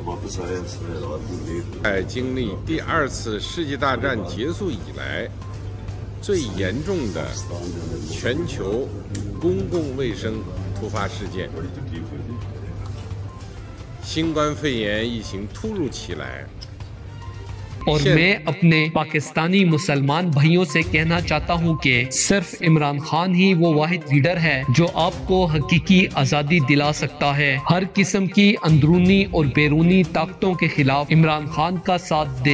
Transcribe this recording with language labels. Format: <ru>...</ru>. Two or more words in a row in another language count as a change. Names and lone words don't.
<zh>在经历第2次世界大战结束以来最严重的全球公共卫生突发事件，新冠肺炎疫情突如其来。</zh> <ur>اور میں اپنے پاکستانی مسلمان بھائیوں سے کہنا چاہتا ہوں کہ صرف عمران خان ہی وہ واحد لیڈر ہے جو آپ کو حقیقی آزادی دلا سکتا ہے. ہر قسم کی اندرونی اور بیرونی طاقتوں کے خلاف عمران خان کا ساتھ دے.</ur>